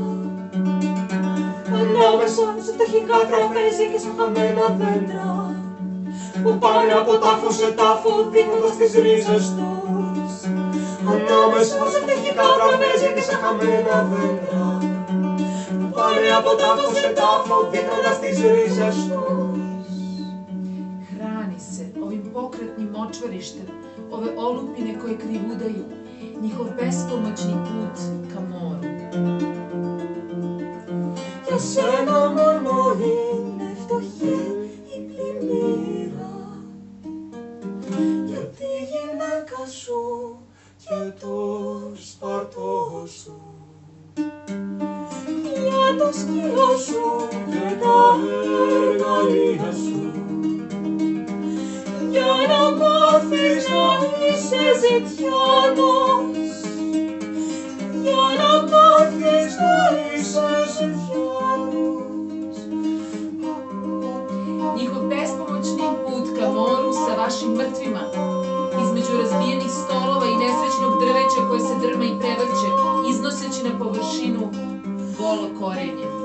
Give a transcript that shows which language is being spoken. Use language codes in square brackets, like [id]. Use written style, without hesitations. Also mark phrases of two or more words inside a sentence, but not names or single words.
[el] Ανάμεσα σε ταχικά τραπέζια και σε χαμένα δέντρα που πάνε από τάφο σε τάφο δείχνοντας τις ρίζες τους. Ανάμεσα σε ταχικά τραπέζια και σε χαμένα δέντρα που πάνε από τάφο σε τάφο δείχνοντας τις ρίζες τους. [sr] Hrani se ovim pokretnim močvarištem, ove olupine koje krivudaju, njihov bespomoćni put ka moru. [el] Για σένα μόνο είναι φτωχή η πλημμύρα, για τη γυναίκα σου και το σπαρτό σου, για το σκύλο σου και τα εργαλεία σου, για να μάθεις να είσαι ζητιάνος, για να μάθεις να είσαι ζητιάνος. [sr] Njihov bespomoćni put ka moru sa vašim mrtvima, između razbijenih stolova i nesrećnog drveća koje se drma i prevrće, iznoseći na površinu golo korenje.